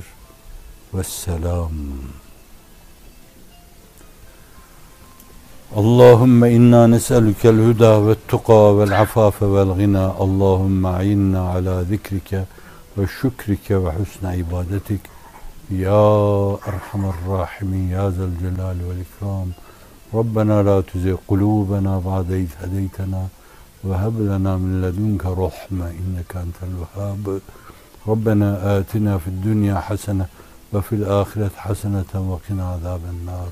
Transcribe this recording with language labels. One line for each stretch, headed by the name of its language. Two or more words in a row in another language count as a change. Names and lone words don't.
Arabic: Vesselam. اللهم إنا نسألك الهدى والتقى والعفاف والغنى. اللهم أعنا على ذكرك وشكرك وحسن عبادتك. يا أرحم الراحمين يا ذا الجلال والإكرام. ربنا لا تزغ قلوبنا بعد إذ هديتنا وهب لنا من لدنك رحمة إنك أنت الوهاب. ربنا آتنا في الدنيا حسنة وفي الآخرة حسنة وقنا عذاب النار.